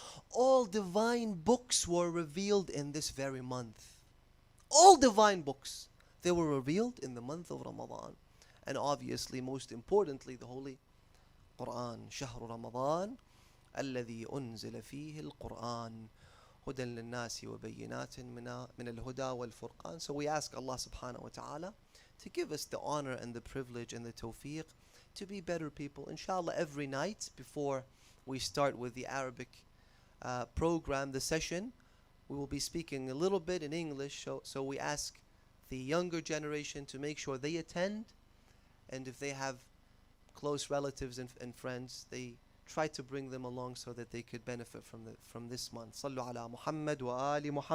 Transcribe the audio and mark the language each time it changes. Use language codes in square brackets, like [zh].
[en] All divine books were revealed in this very month. All divine books, they were revealed in the month of Ramadan. And obviously, most importantly, the Holy Quran. [ar] شهر رمضان الذي أنزل فيه القرآن هدى للناس وبينات من الهدى والفرقان. [en] So we ask Allah subhanahu wa ta'ala to give us the honor and the privilege and the tawfiq to be better people. Inshallah, every night before we start with the Arabic program, the session, we will be speaking a little bit in English. So we ask the younger generation to make sure they attend, and if they have close relatives and friends, they try to bring them along so that they could benefit from this month. [ar] Sallu ala Muhammad wa ali Muhammad.